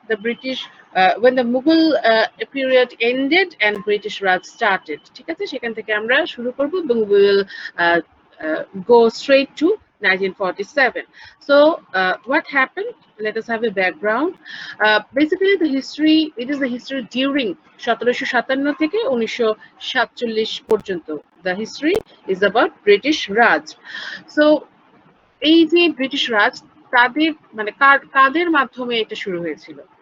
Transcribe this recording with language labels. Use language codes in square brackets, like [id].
[en] the British when the Mughal period ended and British Raj started. [bn] ঠিক আছে, সেখান থেকে আমরা শুরু করব এবং [en] we will uh, go straight to 1947. So what happened? Let us have a background. Basically, the history, it is the history during 1757 [bn] থেকে [en] 1947 [bn] পর্যন্ত. [en] The history is about British Raj. [bn] So এই যে ব্রিটিশ রাজ, তাদের মানে কাদের মাধ্যমে এটা শুরু হয়েছিল?